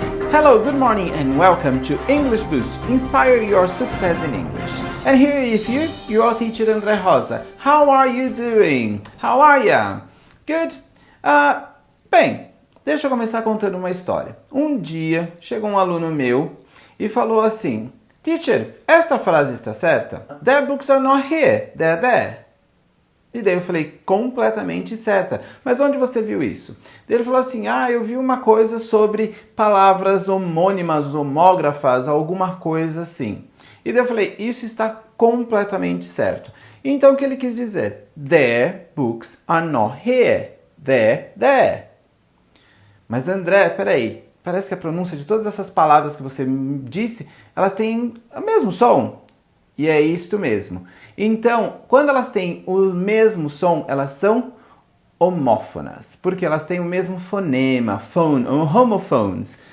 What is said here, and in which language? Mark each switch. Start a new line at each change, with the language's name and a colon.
English: Hello, good morning and welcome to English Boost, inspire your success in English. And here with you, your teacher André Rosa. How are you doing? How are ya? Good?
Portuguese: Bem, deixa eu começar contando uma história. Um dia, chegou um aluno meu e falou assim: Teacher, esta frase está certa?
English: The books are not here, they're there.
Portuguese: E daí eu falei, completamente certa. Mas onde você viu isso? Daí ele falou assim, eu vi uma coisa sobre palavras homônimas, homógrafas, alguma coisa assim. E daí eu falei, isso está completamente certo. Então o que ele quis dizer?
English: The books are not here, they're there.
Portuguese: Mas André, peraí, parece que a pronúncia de todas essas palavras que você disse, elas têm o mesmo som. E é isto mesmo. Então, quando elas têm o mesmo som, elas são homófonas, porque elas têm o mesmo fonema, phone, homophones.